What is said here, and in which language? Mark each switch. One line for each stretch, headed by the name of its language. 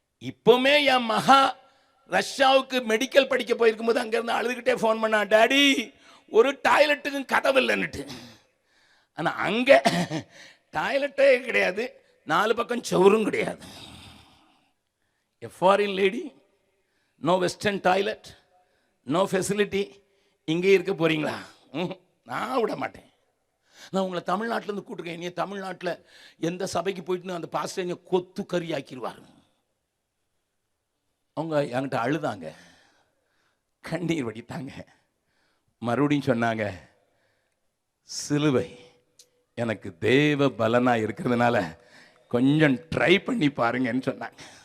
Tamil: இப்பவுமே என் மகா ரஷ்யாவுக்கு மெடிக்கல் படிக்க போயிருக்கும் போது அங்கிருந்து அழுதுகிட்டே ஃபோன் பண்ணா, டாடி ஒரு டாய்லெட்டுக்கும் கதவு இல்லைன்னுட்டு. ஆனா அங்க டாய்லெட்டே கிடையாது, 4 பக்கம் சவுரும் கிடையாது.
English: A foreign lady, no western toilet, no facility.
Tamil: இங்கே இருக்க போறீங்களா? நான் விட மாட்டேன். நான் உங்களை தமிழ்நாட்டிலேருந்து கூட்டுருக்கேன். நீ தமிழ்நாட்டில் எந்த சபைக்கு போயிட்டு அந்த பாஸ்டர் கொத்து கறி ஆக்கிடுவார். அவங்க என்கிட்ட அழுதாங்க, கண்ணீர் வடித்தாங்க. மறுபடியும் சொன்னாங்க, சிலுவை எனக்கு தேவ பலனா இருக்கிறதுனால கொஞ்சம் ட்ரை பண்ணி பாருங்கன்னு சொன்னாங்க.